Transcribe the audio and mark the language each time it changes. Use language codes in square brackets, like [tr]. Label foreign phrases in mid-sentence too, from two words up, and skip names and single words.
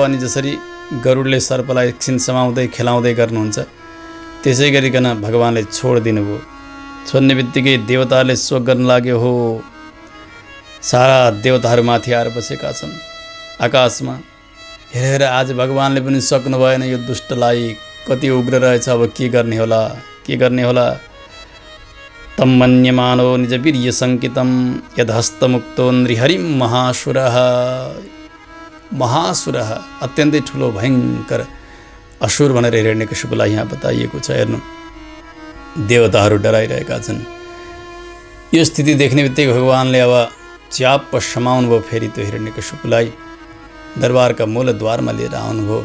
[ne] अनि जसरी गरुडले सर्पलाई एकछिन समाउँदै खेलाउँदै गर्नुहुन्छ, त्यसै गरिकन भगवानले छोडिदिनु भयो। छोड्ने बित्तिकै देवताहरूले शोक गर्न लाग्यो। हो सारा देवताहरू माथि आएर बसेका छन् आकाशमा। हेरेर आज भगवानले पनि सक्नु भएन, यो दुष्टलाई कति उग्र रहेछ, अब के गर्ने होला। [sa] तम मन्यमानो निज वीर्य सङ्कितं यदहस्तमुक्तो नृहरिं महासुरः [ne] अत्यन्तै ठुलो भयङ्कर असुर भनेर हिरण्यकशिपुलाई यहाँ बताइएको छ। हेर्नु देवताहरू डराइरहेका छन्। यो स्थिति देख्ने बित्तिकै भगवानले अब च्याप्प समाउनु भयो। फेरि त्यो हिरण्यकशिपुलाई दरबारका मूलद्वारमा लिएर आउनुभयो।